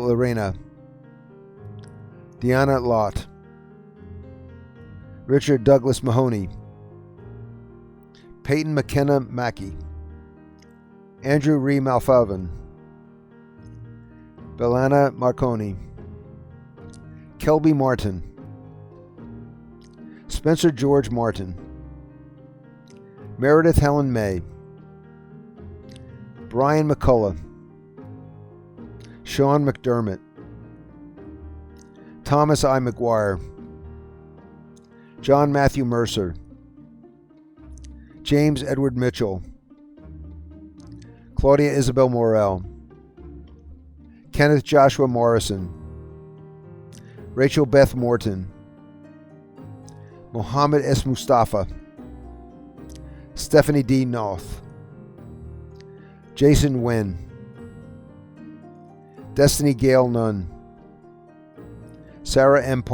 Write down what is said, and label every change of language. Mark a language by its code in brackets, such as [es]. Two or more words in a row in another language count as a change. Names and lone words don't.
[en] Lorena, Deanna Lott, Richard Douglas Mahoney, Peyton McKenna Mackey, Andrew Ree Malfalvin, Belana Marconi, Kelby Martin, Spencer George Martin, Meredith Helen May, Brian McCullough, Sean McDermott, Thomas I. McGuire, John Matthew Mercer, James Edward Mitchell, Claudia Isabel Morel, Kenneth Joshua Morrison, Rachel Beth Morton, Mohammed S. Mustafa, Stephanie D. Noth, Jason Wen, Destiny Gale Nunn, Sarah M.